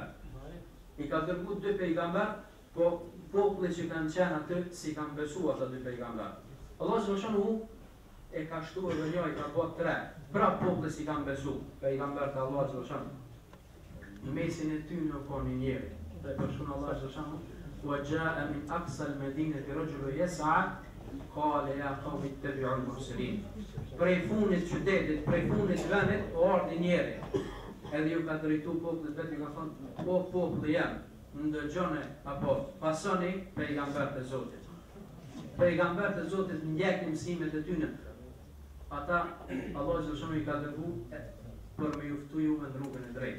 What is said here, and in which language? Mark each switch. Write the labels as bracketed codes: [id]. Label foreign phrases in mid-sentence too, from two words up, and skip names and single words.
[sq] I ka dërguar dy pejgamber, po populli që kanë qenë aty si kanë besuar ata dy pejgamber. Allahu xhallahu e ka shtuar edhe një, i ka bërë tre. Pra populli si kanë besuar pejgamber të Allahu xhallahu. Në mesin e tyre nuk ka një njeri. Dhe përshkon Allahu xhallahu [ar] وجاء من أقصى المدينة رجل يسعى قال يا قوم اتبعوا المرسلين. [sq] Prej funit qytetit, prej funit vendit, ardhi njeri. Edhe ju ka drejtu popullit vetë, ju ka thonë, o populli jam, ndëgjone apo pasoni pejgambert e Zotit. Pejgambert e Zotit ndjekni mësimet e tyne. Ata, Allah xhallahu i ka dërgu për me juftu juve në rrugën e drejtë.